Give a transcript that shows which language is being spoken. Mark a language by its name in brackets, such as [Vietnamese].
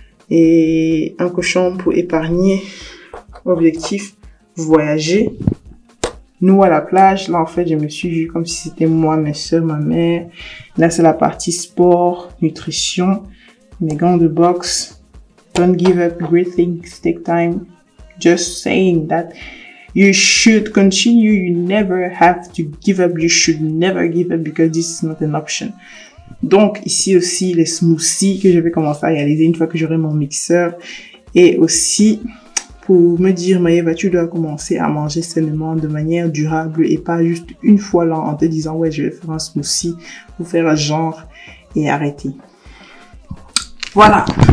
[French] Et un cochon pour épargner. Objectif, voyager. Nous à la plage, là en fait je me suis vue comme si c'était moi, mes soeurs, ma mère. Là c'est la partie sport, nutrition, mes gants de boxe. [English] Don't give up, great things take time. Just saying that you should continue, you never have to give up, you should never give up because this is not an option. [French] Donc ici aussi les smoothies que je vais commencer à réaliser une fois que j'aurai mon mixeur. Et aussi pour me dire, Maëva, tu dois commencer à manger sainement de manière durable et pas juste une fois là en te disant, ouais, je vais faire un smoothie ou faire un genre et arrêter. Voilà.